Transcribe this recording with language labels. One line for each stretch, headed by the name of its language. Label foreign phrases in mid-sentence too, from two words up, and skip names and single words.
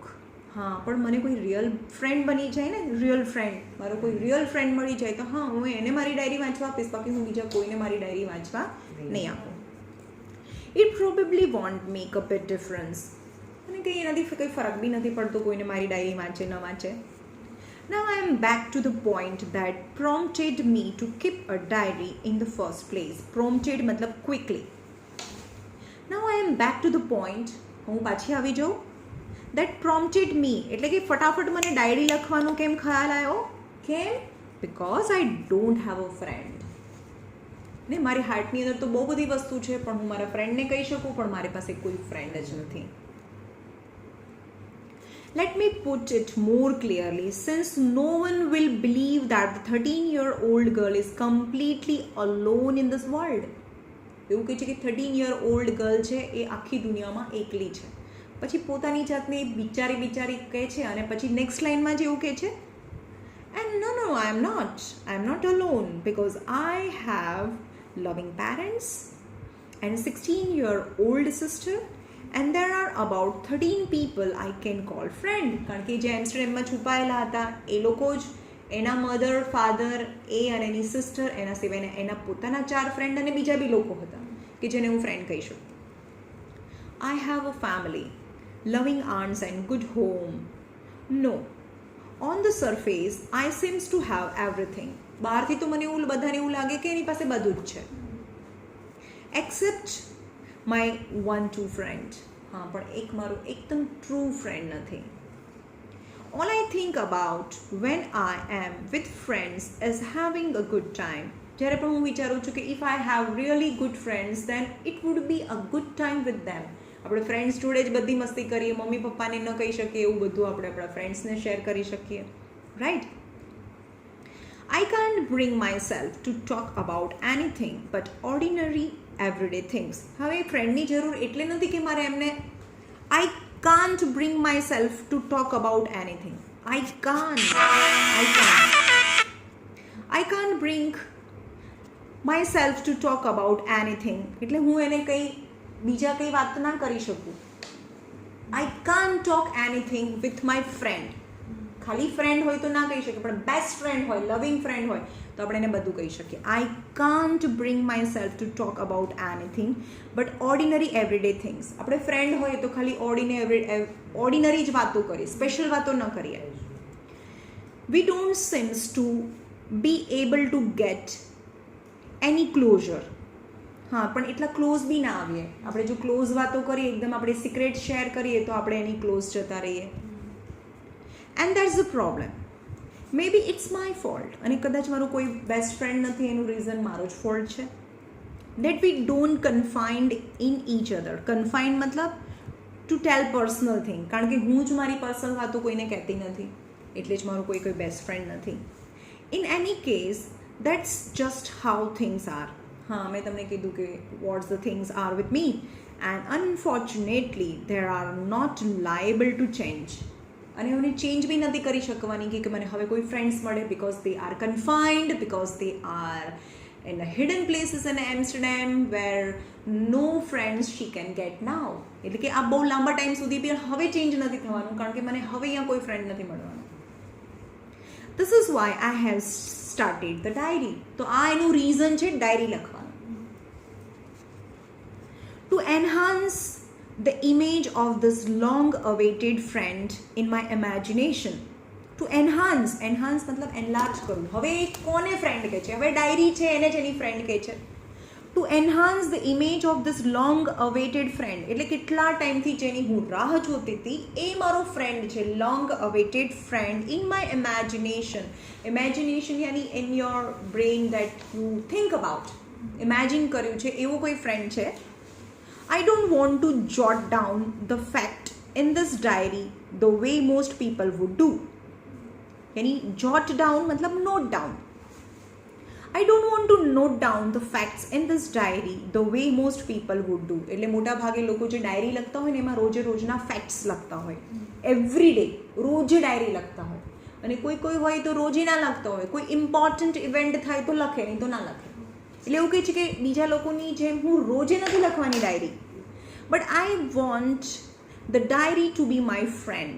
Gujarati: હા પણ મને કોઈ
English: real friend
Gujarati: બની જાય ને,
English: real friend,
Gujarati: મારો કોઈ
English: real friend
Gujarati: મળી જાય તો હા હું એને મારી ડાયરી વાંચવા આપીશ, બાકી હું બીજા કોઈને મારી ડાયરી વાંચવા નહીં આપું.
English: It probably won't make a bit difference.
Gujarati: અને કંઈ એનાથી કંઈ ફરક બી નથી પડતો કોઈને મારી ડાયરી વાંચે ન વાંચે.
English: Now I am back to the point that prompted me to keep a diary in the first place. Prompted મતલબ quickly. Now I am back to the point,
Gujarati: હું પાછી આવી જાઉં,
English: that prompted me,
Gujarati: એટલે કે ફટાફટ મને ડાયરી લખવાનો કેમ ખ્યાલ આવ્યો? કેમ?
English: Because I don't have a friend.
Gujarati: ને મારી હાર્ટની અંદર તો બહુ બધી વસ્તુ છે પણ હું મારા ફ્રેન્ડને કહી શકું, પણ મારી પાસે કોઈ ફ્રેન્ડ જ નથી.
English: Let me put it more clearly, since no one will believe that the 13-year-old girl is completely alone in this world.
Gujarati: એવું કહે છે કે
English: 13-year-old girl
Gujarati: છે એ આખી દુનિયામાં એકલી છે. પછી પોતાની જાતને બિચારી કહે છે અને પછી
English: next line
Gujarati: જે એવું કહે છે,
English: and no, I am not alone because I have loving parents and a 16-year-old sister. And there are about 13 people I can call friend.
Gujarati: કારણ કે જે એમ્સ્ટરડેમમાં છુપાયેલા હતા એ લોકો જ, એના
English: mother, father,
Gujarati: એ અને એની સિસ્ટર, એના સિવાયના એના પોતાના 4 ફ્રેન્ડ અને બીજા બી લોકો હતા કે જેને હું ફ્રેન્ડ કહી શકું.
English: I have a family, loving aunts and good home. No, on the surface I seems to have everything.
Gujarati: બહારથી તો મને એવું બધાને એવું લાગે કે એની પાસે બધું જ છે,
English: except my one true friend.
Gujarati: હા પણ એક મારું એકદમ
English: true friend
Gujarati: નથી.
English: All I think about when I am with friends is having a good time.
Gujarati: જ્યારે પણ હું વિચારું છું કે
English: if I have really good friends then it would be a good time with them.
Gujarati: આપણે ફ્રેન્ડ્સ જોડે જ બધી મસ્તી કરીએ, મમ્મી પપ્પાને ન કહી શકીએ એવું બધું આપણે આપણા ફ્રેન્ડ્સને શેર કરી શકીએ, રાઈટ?
English: I can't bring myself to talk about anything but ordinary everyday things.
Gujarati: હવે ફ્રેન્ડની જરૂર એટલે નથી કે મારે એમને
English: I can't bring myself to talk about anything. I can't bring myself to talk about anything.
Gujarati: એટલે હું એને કંઈ બીજા કંઈ વાત ના કરી શકું.
English: I can't talk anything with my friend.
Gujarati: ખાલી ફ્રેન્ડ હોય તો ના કહી શકીએ, પણ
English: best friend
Gujarati: હોય,
English: loving friend
Gujarati: હોય તો આપણે એને બધું કહી શકીએ.
English: I can't bring myself to talk about anything but ordinary everyday things.
Gujarati: આપણે ફ્રેન્ડ હોય તો ખાલી ઓર્ડિનરી જ વાતો કરીએ, સ્પેશિયલ વાતો ન કરીએ.
English: We don't seems to be able to get any closer.
Gujarati: હા પણ એટલા ક્લોઝ બી ના આવીએ. આપણે જો ક્લોઝ વાતો કરીએ, એકદમ આપણે
English: secret share
Gujarati: કરીએ તો આપણે એની ક્લોઝ જતા રહીએ.
English: And that's the problem. Maybe it's my fault.
Gujarati: અને કદાચ મારું કોઈ
English: best friend
Gujarati: નથી એનું રીઝન મારો જ ફોલ્ટ છે.
English: That we don't confide in each other. Confide મતલબ to tell personal thing.
Gujarati: કારણ કે હું જ મારી પર્સનલ વાતો કોઈને કહેતી નથી, એટલે જ મારું કોઈ
English: best friend
Gujarati: નથી.
English: In any case, that's just how things are.
Gujarati: હા મેં તમને કીધું કે
English: what's the things are with me and unfortunately there are not liable to change.
Gujarati: અને એમને ચેન્જ બી નથી કરી શકવાની કે મને હવે કોઈ ફ્રેન્ડ્સ મળે,
English: because they are confined, because they are in hidden places in Amsterdam where no friends she can get now.
Gujarati: એટલે કે આ બહુ લાંબા ટાઈમ સુધી બી હવે ચેન્જ નથી થવાનું, કારણ કે મને હવે અહીંયા કોઈ ફ્રેન્ડ નથી મળવાનું.
English: This is why I have started the diary.
Gujarati: તો આ એનું રીઝન છે ડાયરી લખવાનું.
English: To enhance the image of this long awaited friend in my imagination. To enhance
Gujarati: મતલબ enlarge કરવું. હવે કોને ફ્રેન્ડ કહે છે? હવે ડાયરી છે એને જ એની ફ્રેન્ડ કહે છે.
English: To enhance the image of this long awaited friend,
Gujarati: એટલે કેટલા ટાઈમથી જેની હું રાહ જોતી હતી એ મારો ફ્રેન્ડ છે.
English: Long awaited friend in my imagination. Imagination યાની in your brain that you think about,
Gujarati: ઇમેજિન કર્યું છે એવું કોઈ ફ્રેન્ડ છે.
English: I don't want to jot down the fact in this diary the way most people would do. यानी jot down मतलब note down. I don't want to note down the facts in this diary the way most people would do.
Gujarati: એટલે મોટા ભાગે લોકો જે ડાયરી લખતા હોય ને એમાં રોજે રોજના ફેક્ટ્સ લખતા હોય,
English: every day
Gujarati: રોજે ડાયરી લખતા હોય. અને કોઈ હોય તો રોજે ના લખતા હોય, કોઈ
English: important event
Gujarati: થાય તો લખે, નહીં તો ના લખે. એટલે એવું કહે છે કે બીજા લોકોની જેમ હું રોજે નથી લખવાની ડાયરી,
English: But I want the diary to be my friend.